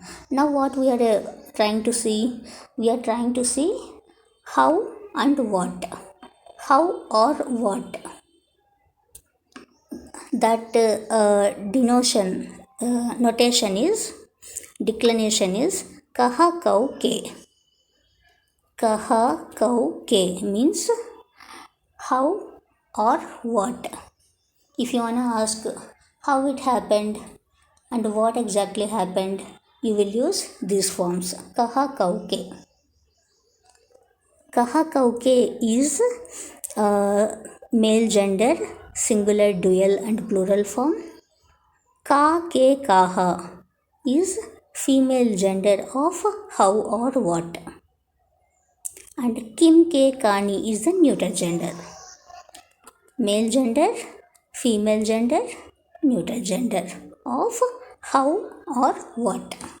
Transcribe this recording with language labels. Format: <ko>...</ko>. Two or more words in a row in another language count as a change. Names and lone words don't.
<en>Now what we are trying to see? We are trying to see how and what. How or what. That notation is, declination is</en> <sa>kaha kau ke. Kaha kau ke</sa> <en>means how or what. If you want to ask how it happened and what exactly happened, you will use these forms.</en> <sa>Kaha kau ke. Kaha kau ke</sa> <en>is male gender, singular, dual and plural form.</en> <sa>Ka ke kaha</sa> <en>is female gender of how or what. And</en> <sa>kim ke kani</sa> <en>is the neuter gender. Male gender, female gender, neuter gender of how or what.</en>